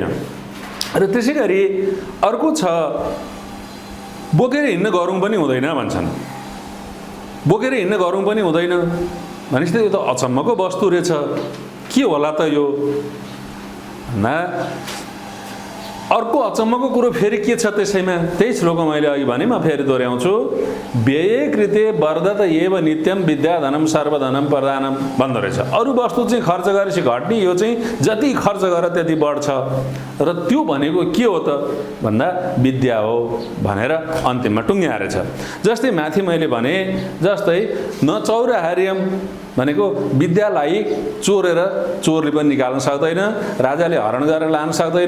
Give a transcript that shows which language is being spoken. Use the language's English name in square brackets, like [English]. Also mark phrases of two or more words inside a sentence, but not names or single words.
[Nepali] र त्यसै गरी अर्को छ, बोकेर हिँड्न गरौँ पनि हुँदैन भन्छन्। बोकेर हिँड्न गरौँ पनि हुँदैन भनेपछि त यो त अचम्मको वस्तु रहेछ, के होला त यो? अर्को अचम्मको कुरो फेरि के छ त्यसैमा? त्यही श्लोक मैले अघि भने म फेरि दोहोऱ्याउँछु। [Sanskrit] व्यये कृते वर्धत एव नित्यम विद्याधनं सर्वधनं प्रदानं भन्दो रहेछ। [Nepali] अरू वस्तु चाहिँ खर्च गरेपछि घट्ने, यो चाहिँ जति खर्च गर त्यति बढ्छ। र त्यो भनेको के हो त भन्दा विद्या हो भनेर अन्तिममा टुङ्ग्याएर छ। जस्तै माथि मैले भने जस्तै [Sanskrit] न चौर्यहार्यम [Nepali] भनेको विद्यालाई चोरेर चोरले पनि निकाल्न सक्दैन, राजाले हरण गरेर लान सक्दैन।